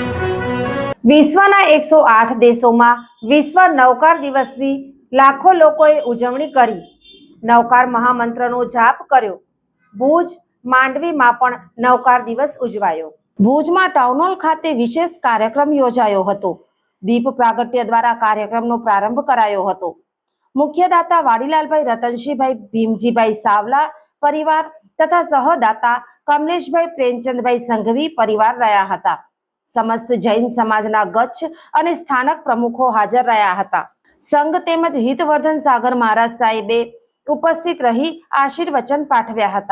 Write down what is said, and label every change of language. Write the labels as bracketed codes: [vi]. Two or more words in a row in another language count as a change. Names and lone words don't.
[gu] વિશ્વના 108 દેશોમાં વિશ્વ નૌકાર દિવસની લાખો લોકોએ ઉજવણી કરી। નૌકાર મહામંત્રનો જાપ કર્યો। ભુજ માંડવીમાં પણ નૌકાર દિવસ ઉજવાયો। ભુજમાં ટાઉન હોલ ખાતે વિશેષ કાર્યક્રમ યોજાયો હતો। દીપ પ્રાગટ્ય દ્વારા કાર્યક્રમનો પ્રારંભ કરાયો હતો। મુખ્ય દાતા વાડીલાલભાઈ રતનસિંહભાઈ ભીમજીભાઈ સાવલા પરિવાર તથા સહદાતા કમલેશભાઈ પ્રેમચંદભાઈ સંઘવી પરિવાર રહ્યા હતા। સમસ્ત જૈન સમાજના ગચ્છ અને સ્થાનક પ્રમુખો હાજર રહ્યા હતા। સંઘ તેમજ હિતવર્ધન સાગર મહારાજ સાહેબે ઉપસ્થિત રહી આશીર્વચન પાઠવ્યા હતા।